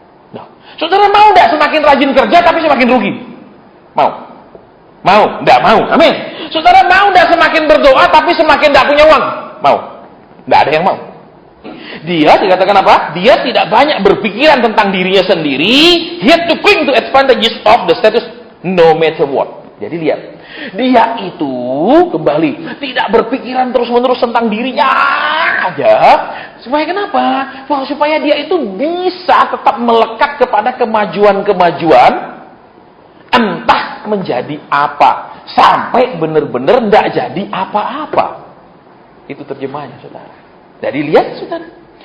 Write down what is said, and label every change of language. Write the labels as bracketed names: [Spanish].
[Indonesian] Nah, saudara mau tidak semakin rajin kerja tapi semakin rugi? Mau? Mau? Tidak mau. Amin. Saudara mau tidak semakin berdoa tapi semakin tidak punya uang? Mau? Tidak ada yang mau. Dia dikatakan apa? Dia tidak banyak berpikiran tentang dirinya sendiri. [English] He had to cling to advantages of the status no matter what. [Indonesian] Jadi lihat, dia itu kembali tidak berpikiran terus-menerus tentang dirinya aja. Supaya kenapa? Wah, supaya dia itu bisa tetap melekat kepada kemajuan, entah menjadi apa, sampai benar-benar tidak jadi apa-apa. Itu terjemahnya, saudara. Jadi lihat, saudara.